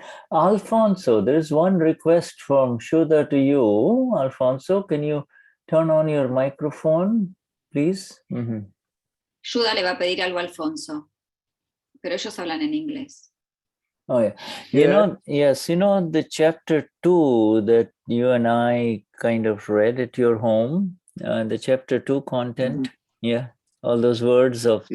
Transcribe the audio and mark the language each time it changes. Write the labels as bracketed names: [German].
[English] Alfonso, there is one request from Shuddha to you. Alfonso, can you turn on your microphone, please? [Spanish] Shuddha le va a pedir algo a Alfonso, pero ellos hablan en inglés. [English] Oh yeah. Yeah. Yes, the chapter 2 that you and I kind of read at your home, the chapter 2 content. Yeah, all those words of the